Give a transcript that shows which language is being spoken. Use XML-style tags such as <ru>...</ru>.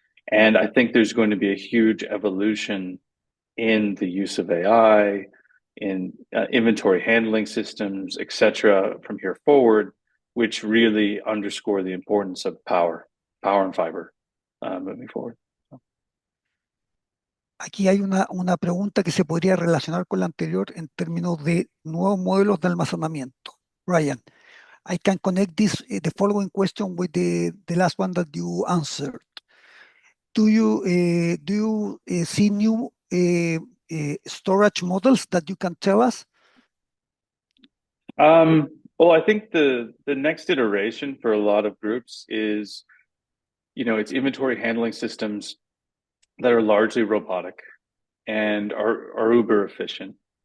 <en>And I think there's going to be a huge evolution in the use of AI, in inventory handling systems, et cetera, from here forward, which really underscore the importance of power and fiber moving forward.</en> <es>Aquí hay una pregunta que se podría relacionar con la anterior en términos de nuevos modelos de almacenamiento.</es> <en>Brian, I can connect the following question with the last one that you answered. Do you see new storage models that you can tell us? Well, I think the next iteration for a lot of groups is, you know, it's inventory handling systems that are largely robotic and are uber efficient.</en>